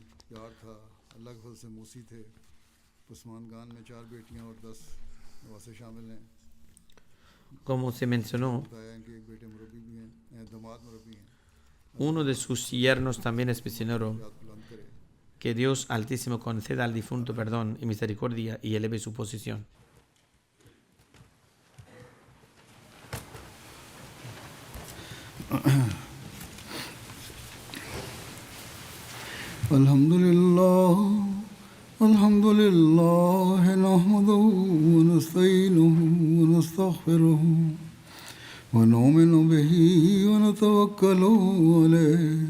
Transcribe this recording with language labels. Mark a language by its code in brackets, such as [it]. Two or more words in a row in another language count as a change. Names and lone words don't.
[es] Como se mencionó, uno de sus yernos también es misionero. Que Dios Altísimo conceda al difunto perdón y misericordia y eleve su posición. [ar] الحمد لله، نحمده ونستعينه ونستغفره ونؤمن به ونتوكل عليه.